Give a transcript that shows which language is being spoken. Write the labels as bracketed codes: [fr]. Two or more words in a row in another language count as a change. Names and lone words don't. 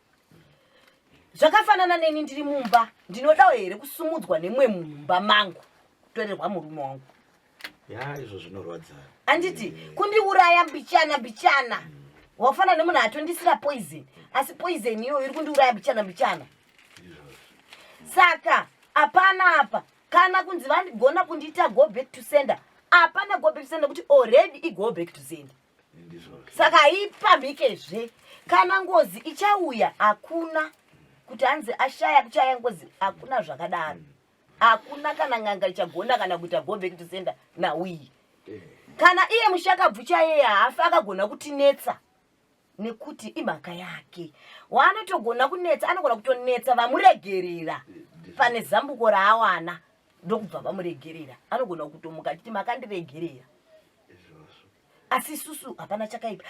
[sn] Zvakafanana neni ndiri mumba ndinodawo here kusumudzwa nemwe mumba mangu kutorerwa murume wangu. Izvo zvinorwadza. Anditi kundiuraya mbichana. Wafana nemunhu atondisira poison, asi poison iyo iri kundiuraya mbichana. Saka apana apa kana kunzi vandigona kundiita [en] go back to sender. [sn] Apana [en] go back to sender [sn] kuti [en] already I go back to sender. [sn] Saka ipambikezve kana ngozi ichauya hakuna kuti anzi ashaya kuchaya ngozi, hakuna zvakadaro. Hakuna kana nganga ichagona kana kuita [en] go back to sender [sn] nauyi. Kana iye mushakabvu chaiye haafa akagona kutinetsa nekuti imhaka yake. Waanotogona kunetsa anogona kutonetsa vamuregerera pane zambuko raawana ndokubva vamuregerera. Anogona kutomuka chiti makandiregerera. Asi isusu hapana chakaipa.